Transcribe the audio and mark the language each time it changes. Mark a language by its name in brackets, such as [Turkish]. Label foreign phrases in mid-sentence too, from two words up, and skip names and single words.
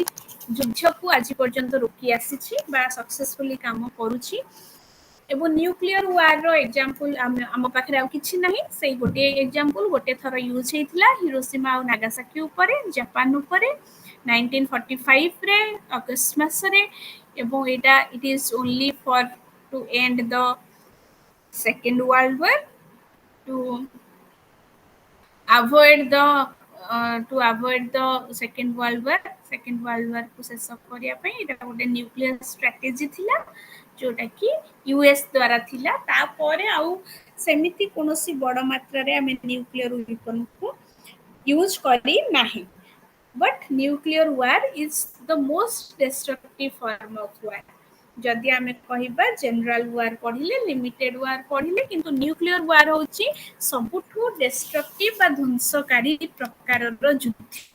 [Odia] ଯୁଦ୍ଧକୁ ଆଜି ପର୍ଯ୍ୟନ୍ତ ରୋକି ଆସିଛି ବା ସକ୍ସେସଫୁଲି କାମ କରୁଛି ଏବଂ [English] nuclear war example [Odia] ଆମ ପାଖରେ ଆଉ କିଛି ନାହିଁ ସେଇ ଗୋଟିଏ ଏକ୍ଜାମ୍ପଲ ଗୋଟେ ଥର ୟୁଜ୍ ହେଇଥିଲା ହିରୋସୀମା ଆଉ ନାଗାସାକି ଉପରେ ଜାପାନ ଉପରେ 1945ରେ ଅଗଷ୍ଟ ମାସରେ ଏବଂ ଏଇଟା [English] it is only for to end the Second World War to avoid the Second World War. [Odia] Second World War [Hindi] को शेष करिया [Odia] ପାଇଁ ଏଟା ଗୋଟେ [English] nuclear strategy [Odia] ଥିଲା ଯୋଉଟା କି ୟୁଏସ୍ ଦ୍ୱାରା ଥିଲା ତାପରେ ଆଉ ସେମିତି କୌଣସି ବଡ଼ ମାତ୍ରାରେ ଆମେ [English] nuclear weapon use [Odia] କରି ନାହିଁ [English] but nuclear war is the most destructive form of war [Odia] ଯଦି ଆମେ କହିବା [English] general war [Odia] ପଢିଲେ [English] limited war [Odia] ପଢିଲେ କିନ୍ତୁ [English] nuclear war [Odia] ହେଉଛି ସବୁଠୁ ଡେଷ୍ଟ୍ରକ୍ଟିଭ ବା ଧ୍ୱଂସକାରୀ ପ୍ରକାରର ଯୁଦ୍ଧ